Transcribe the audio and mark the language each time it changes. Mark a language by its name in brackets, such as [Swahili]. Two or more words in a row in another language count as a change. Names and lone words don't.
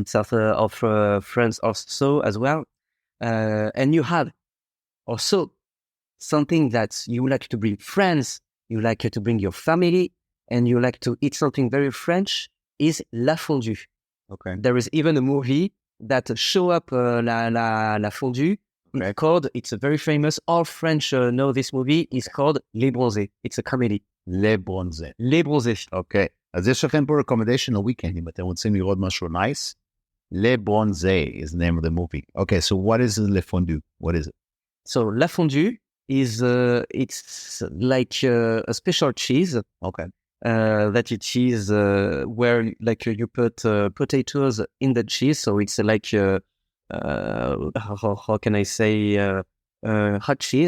[English] South of France also as well, and you have also something that you like to bring friends, you like to bring your family, and you like to eat something very French is [French] la fondue. [English] Okay. There is even a movie that show up [French] la fondue. [English] Okay. It's a very famous, all French know this movie, it's called Les Bronzés. It's a comedy. Les Bronzés. Les Bronzés. [Hebrew] Okay. אז יש לכם פה recommendation ל-weekend, אם אתם רוצים לראות משהו nice. [English] Les Bronzés is the name of the movie. Okay, so what is [French] Le Fondue? [English] What is it? So [French] La Fondue [English] is, it's like a special cheese. Okay. That it is where like you put potatoes in the cheese. So it's like, how can I say, hot cheese.